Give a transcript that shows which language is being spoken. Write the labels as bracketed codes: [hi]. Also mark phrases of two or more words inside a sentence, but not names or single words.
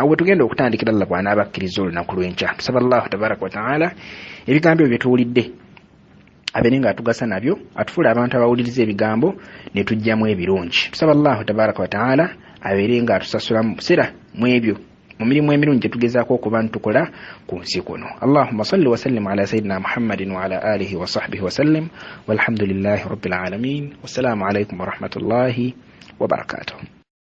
[lg] Bwe tugenda okutandikira Allah bw'anaabakkiriza olunaku lw'enkya. Tusaba [ar] الله تبارك وتعالى [lg] ebigambo ebyo bye tuwulidde abeere nga atugasa nabyo, atufuula abantu abawuliriza ebigambo ne tujjamu ebirungi. Tusaba [ar] الله تبارك وتعالى [lg] abeere nga atusasula mu busera mu ebyo mu mirimu emirungi gye tugezaako okuba ntukola ku nsi kuno. [ar] اللهم صل وسلم على سيدنا محمد وعلى آله وصحبه وسلم والحمد لله رب العالمين. والسلام عليكم ورحمة الله وبركاته.